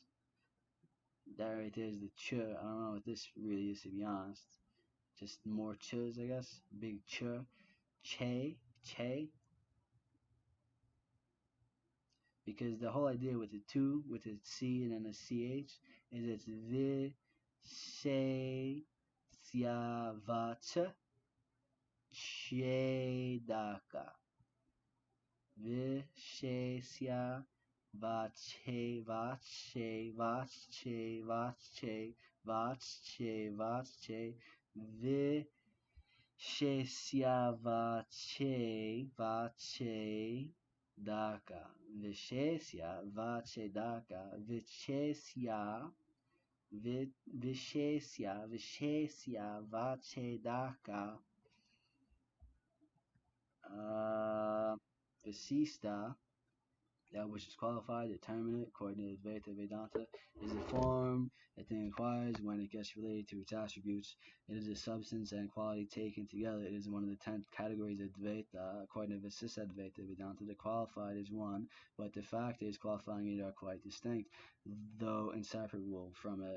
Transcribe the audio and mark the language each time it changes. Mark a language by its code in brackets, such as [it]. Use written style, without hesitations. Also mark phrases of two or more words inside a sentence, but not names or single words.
[en] That right there is the ch. I don't know what this really is, to be honest. Just more ch's, I guess. Big ch. Che. Because the whole idea with the two, with the C and then the CH, is it's vi, she, [sa] sia, va, che, daka. Vi, she, sia, va, che, vi, Shesya vache daka. Vishesya vache daka. Vishesya vache daka. Visista, [en] that which is qualified, determinate, according to Dvaita Vedanta, is the form a thing acquires when it gets related to its attributes. It is a substance and quality taken together. It is one of the 10 categories of Dvaita. According to Visistadvaita Vedanta, the qualified is one, but the factors qualifying it are quite distinct, though inseparable from it.